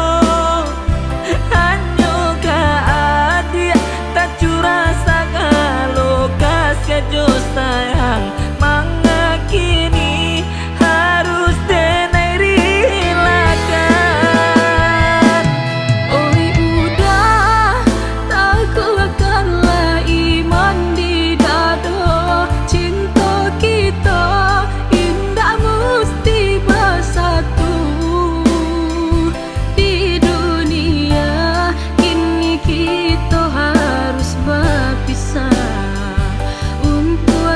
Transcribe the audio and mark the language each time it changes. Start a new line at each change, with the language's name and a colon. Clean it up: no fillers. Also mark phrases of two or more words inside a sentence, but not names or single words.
Minangkabau: Hanya ke adik tak curah segala kasih jo sayang mengakini harus denai relakan.
Indonesian: Oi udah tak kuatkanlah iman di dada. Cinta kita indah mesti bersatu di dunia. Kini kita harus berpisah untuk